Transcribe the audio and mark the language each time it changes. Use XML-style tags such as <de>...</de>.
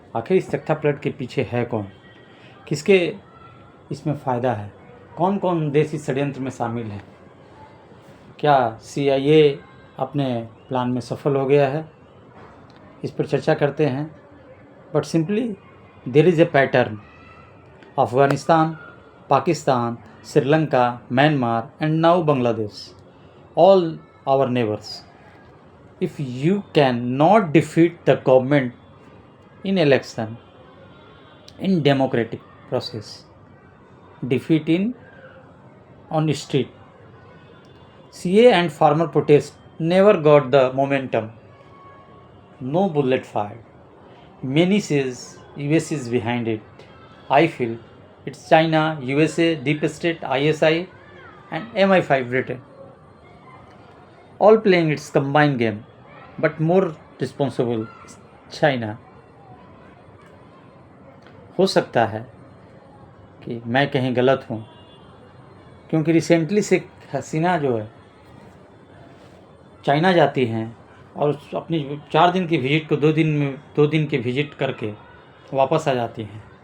<hi>आखिर इस तख्तापलट के पीछे है कौन, किसके इसमें फ़ायदा है, कौन कौन देश इस षड्यंत्र में शामिल है, क्या CIA अपने प्लान में सफल हो गया है, इस पर चर्चा करते हैं।</hi> <en>But simply there is a pattern. Afghanistan, Pakistan, Sri Lanka, Myanmar and now Bangladesh, all our neighbors. If you cannot defeat the government in election, in democratic process, defeat in on street, CA and farmer protest never got the momentum. No bullet fired. Many says US is behind it. I feel it's China, USA, Deep State, ISI and MI5 Britain, all playing its combined game, but more responsible is China.</en> <hi>हो सकता है कि मैं कहीं गलत हूँ, क्योंकि recently से हसीना जो है चाइना जाती हैं और अपनी 4 दिन की विजिट को 2 दिन की विजिट करके वापस आ जाती हैं।</hi>